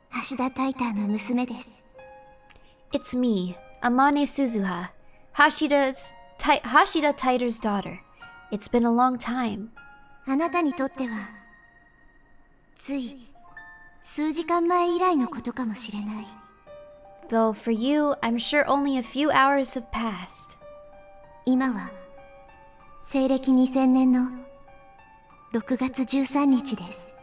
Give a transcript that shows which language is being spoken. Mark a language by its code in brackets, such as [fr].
[ja] 橋田タイターの娘です。 [en] it's me, Amane Suzuha, Hashida Taiter's daughter. It's been a long time. [ja] あなたにとっては、つい数時間前以来のことかもしれない。 [en] Though for you, I'm sure only a few hours have passed. [ja] 今は西暦2000年の6月13日です。